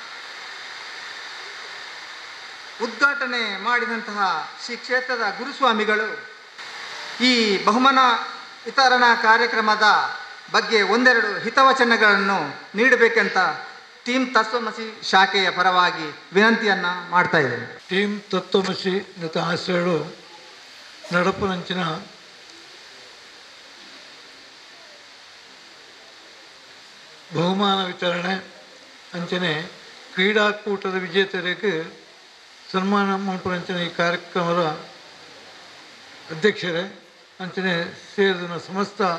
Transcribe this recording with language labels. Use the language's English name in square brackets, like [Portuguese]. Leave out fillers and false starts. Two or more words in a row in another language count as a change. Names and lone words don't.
[Kannada] ಉದ್ಘಾಟನೆ ಮಾಡಿದಂತಹ ಶ್ರೀ ಕ್ಷೇತ್ರದ ಗುರುಸ್ವಾಮಿಗಳು ಈ ಬಹುಮಾನ ವಿತರಣಾ ಕಾರ್ಯಕ್ರಮದ ಬಗ್ಗೆ ಒಂದೆರಡು ಹಿತವಚನಗಳನ್ನು ನೀಡಬೇಕಂತ ಟೀಮ್ ತತ್ವಮಸಿ ಶಾಖೆಯ ಪರವಾಗಿ ವಿನಂತಿಯನ್ನು ಮಾಡ್ತಾ ಇದ್ದೇನೆ. [Tulu] ಟೀಮ್ ತತ್ವಮಸಿ ಜೊತೆ ಆಶ್ರಯಗಳು ನಡಪುನಂಚಿನ ಬಹುಮಾನ ವಿತರಣೆ ಅಂಚನೆ ಕ್ರೀಡಾಕೂಟದ ವಿಜೇತರಿಗೆ ಸನ್ಮಾನ ಮಲ್ಪನಂಚಿನ ಈ ಕಾರ್ಯಕ್ರಮದ ಅಧ್ಯಕ್ಷರೇ ಅಂಚನೆ ಸೇರಿದ ಸಮಸ್ತ